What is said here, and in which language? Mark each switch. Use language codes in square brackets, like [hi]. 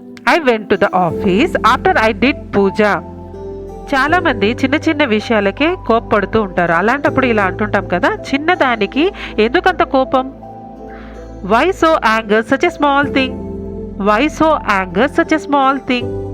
[en] I went to the office after I did puja. [te] చాలామంది చిన్న చిన్న విషయాలకే కోప్పడుతూ ఉంటారు. అలాంటప్పుడు ఇలా అంటుంటాం కదా, చిన్నదానికి ఎందుకంత కోపం? [en] Why so anger such a small thing? Why so anger such a small thing?